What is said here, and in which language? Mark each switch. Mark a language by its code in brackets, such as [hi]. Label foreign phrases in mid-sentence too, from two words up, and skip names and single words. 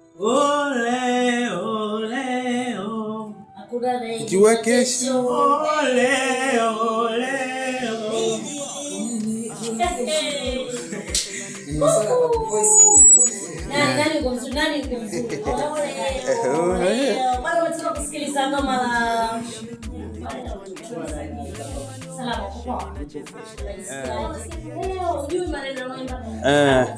[sw] Ole ole o. Jua kesho. Ole ole o. Nani kumzuri? Ole. Bado unataka kusikiliza ngoma la Salama kwa. Unajua maneno naimba.